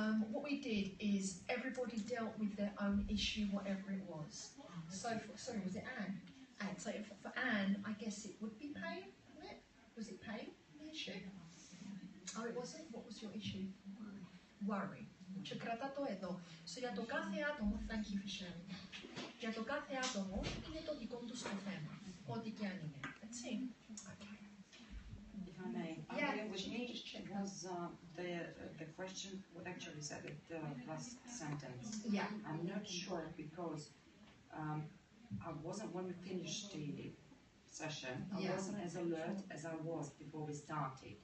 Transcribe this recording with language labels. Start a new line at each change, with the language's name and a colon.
English: What we did is everybody dealt with their own issue, whatever it was. So, sorry, was it Anne? Anne. So for Anne, I guess it would be pain, wasn't it? Was it pain, the issue? Oh, it wasn't? What was your issue? Worry.
Greek: Και κρατά το εδώ.
English: So
Greek: για το κάθε άτομο,
English: thank you for sharing.
Greek: Για το κάθε άτομο είναι το δικό του το θέμα. Ό,τι και αν είναι. Έτσι. Okay.
English: If I may, with me was the question what actually said at the last sentence. Yeah. I'm not sure because I wasn't when we finished the session. I wasn't as alert as I was before we started.